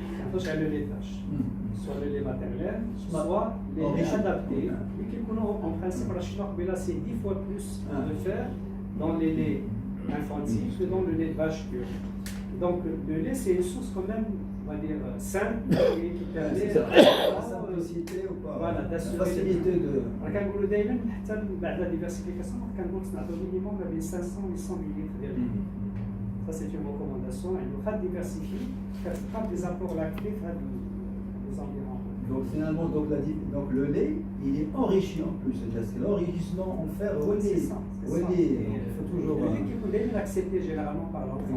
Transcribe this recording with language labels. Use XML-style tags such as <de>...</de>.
<fr>Quand j'ai le laitage, soit le lait maternel, soit les laits adaptés, et qui en principe, là c'est 10 fois plus de fer dans les laits infantiles que dans le lait de vache pur. Donc le lait c'est une source quand même, on va dire, simple et qui permet la simplicité ou pas, voilà, la facilité de...</fr> <ar>كنقولوا دائما حتى بعد لا ديفيرسيفيكاسيون كنقولوا نعطيو مينيموم ما بين 500 و 800 مليلتر ديال الليل.</ar> <fr>Ça c'est une recommandation. Et le fait de diversifier, faire des apports lactés, faire des environs. Donc finalement, donc le lait, il est enrichi en plus. C'est l'enrichissement en fer. C'est ça. Il faut toujours... Le lait qui peut être accepté généralement par l'enfant.</fr>